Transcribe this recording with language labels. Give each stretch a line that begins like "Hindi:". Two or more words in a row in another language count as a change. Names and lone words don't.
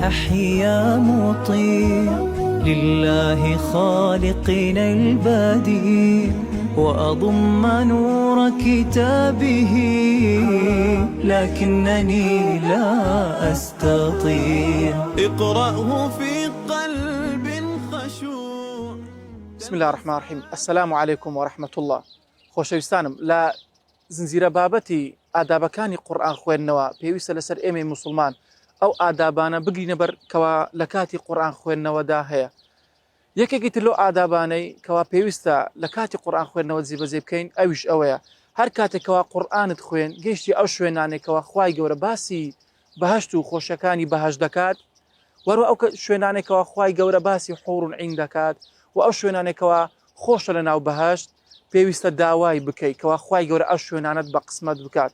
Arabic: أحيا مطيع لله خالقنا البديع وأضم نور كتابه لكنني لا أستطيع اقرأه في قلب خشوع. بسم الله الرحمن الرحيم. السلام عليكم ورحمة الله.
Central Kurdish: خۆشەویستانم لە زنجیرە بابەتی ئادابەکانی قورئان خوێندنەوە پێویستە لەسەر ئێمەی موسڵمان ئەو ئادابانە بگرینە بەر کەوا لە کاتی قورئان خوێندنەوەدا هەیە. یەکێکی تر لەو ئادابانەی کەوا پێویستە لە کاتی قورئان خوێندنەوە جێبەجێ بکەین ئەویش ئەوەیە هەر کاتێکەوە قورئانت خوێن گەیشتی ئەو شوێنانێکەوە خوای گەورە باسی بەهەشت و خۆشەکانی بەهەش دەکات، وەرە ئەو شوێنانێکەوە خوای گەورە باسی حوور و عین دەکات و ئەو شوێنانێکەوە خۆشە لە ناو بەهەشت پێویستە داوای بکەیت کەوا خوای گەورە ئەو شوێنانت بە قسمەت بکات.